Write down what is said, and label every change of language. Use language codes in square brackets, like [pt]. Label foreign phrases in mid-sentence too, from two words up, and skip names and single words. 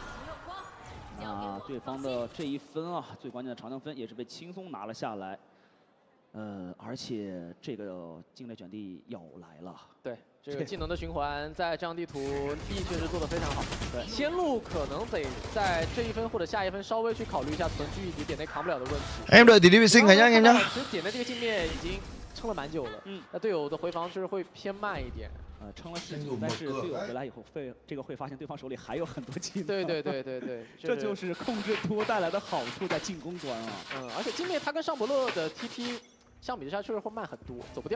[zh] 那对方的这一分啊，最关键的长枪分也是被轻松拿了下来。而且这个境内卷地要来了。对，这个技能的循环在这张地图B确实做得非常好。对，先路可能得在这一分或者下一分稍微去考虑一下存距以及点内扛不了的问题。 [vi] Em đợi tỷ lệ vệ sinh cả nhá anh em nhá. [zh] 其实点内这个镜面已经撑了蛮久了。那队友的回防就是会偏慢一点。撑了10局，但是队友回来以后会发现对方手里还有很多技能。对，这就是控制图带来的好处，在进攻端啊。而且镜面它跟上伯乐的 TP 相比之下确实会慢很多，走不掉。